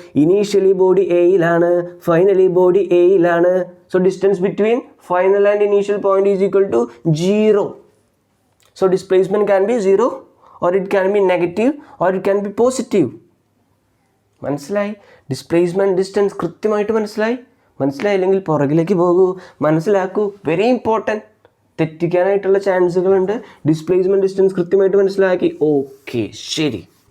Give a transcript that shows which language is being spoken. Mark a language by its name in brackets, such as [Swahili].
[Malayalam] Initially body എയിലാണ്, finally body എയിലാണ്. [English] So distance between final and initial point is equal to 0. So displacement can be 0 or it can be negative or it can be positive. [Malayalam] മനസ്സിലായി? Displacement distance കൃത്യമായിട്ട് മനസ്സിലായില്ലെങ്കിൽ പുറകിലേക്ക് പോകൂ, മനസ്സിലാക്കൂ. Very important. തെറ്റിക്കാനായിട്ടുള്ള ചാൻസുകളുണ്ട്. Displacement distance കൃത്യമായിട്ട് മനസ്സിലാക്കി. Okay, ശരി.